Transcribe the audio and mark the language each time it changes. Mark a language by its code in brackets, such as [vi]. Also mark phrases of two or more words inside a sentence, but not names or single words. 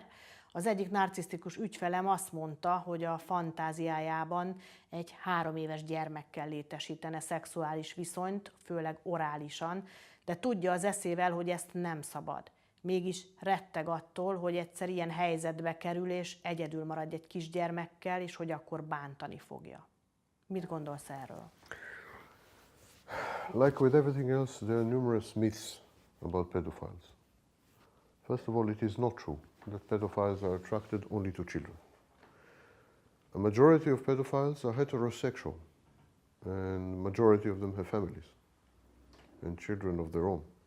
[hu] Az egyik narcisztikus ügyfelem azt mondta, hogy a fantáziájában egy 3 éves gyermekkel létesítene szexuális viszonyt, főleg orálisan, de tudja az eszével, hogy ezt nem szabad. Mégis retteg attól, hogy egyszer ilyen helyzetbe kerül, és egyedül marad egy kisgyermekkel, és hogy akkor bántani fogja. Mit gondolsz erről? [en] Like with everything else, there are numerous myths about pedophiles. First of all, it is not true that pedophiles are attracted only to children. A majority of pedophiles are heterosexual, and majority of them have families and children of their own.